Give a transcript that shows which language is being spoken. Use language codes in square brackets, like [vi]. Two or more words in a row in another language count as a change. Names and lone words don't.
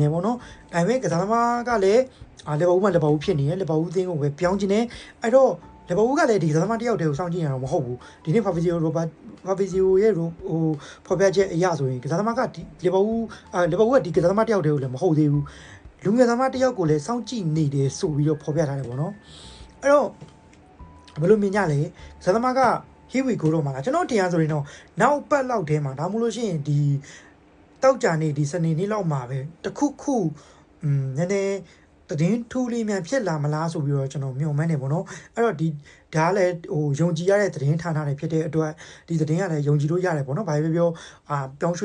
[my] ပေါ့နော်ဒါပေမဲ့ကစားသမားကလည်းလီဗာပူးမှာလီဗာပူးဖြစ်နေတယ်လီဗာပူးအသင်းကိုပဲပြောင်းချင်တယ်အဲ့တော့လီဗာပူးကလည်းဒီကစားသမားတယောက်တည်းကိုစောင့်ကြည့်ရတာမဟုတ်ဘူးဒီနေ့ဖာဗီဇီယိုရဲ့ဖော်ပြချက်အရဆိုရင်ကစားသမားကဒီလီဗာပူးကဒီကစားသမားတယောက်တည်းကိုလည်းမဟုတ်သေးဘူးလူငယ်သမားတယောက်ကိုလည်းစောင့်ကြည့်နေတယ်ဆို ပြီးတော့ဖော်ပြထားတယ်ပေါ့နော်အဲ့တော့ဘယ်လိုမြင်ကြလဲကစားသမားက [en] Here we go [my] တော့မှာကျွန်တော်တရားဆိုရင်တော့နောက်ပတ်လောက်ထဲမှာဒါမှမဟုတ်လို့ရှိရင်ဒီတောက်ကြနေဒီစနေနေ့လောက်မှာပဲတခုနည်းနည်းသတင်း ထူးလေးများဖြစ်လာမလားဆိုပြီးတော့ကျွန်တော်မျှော်မှန်းနေပေါ့နော်အဲ့တော့ဒါကလည်းယုံကြည်ရတဲ့သတင်းဌာနတွေဖြစ်တဲ့အတွက်ဒီသတင်းကလည်းယုံကြည်လို့ရတယ်ပေါ့နော်ဘာပဲပြောပြောင်းရွှေ့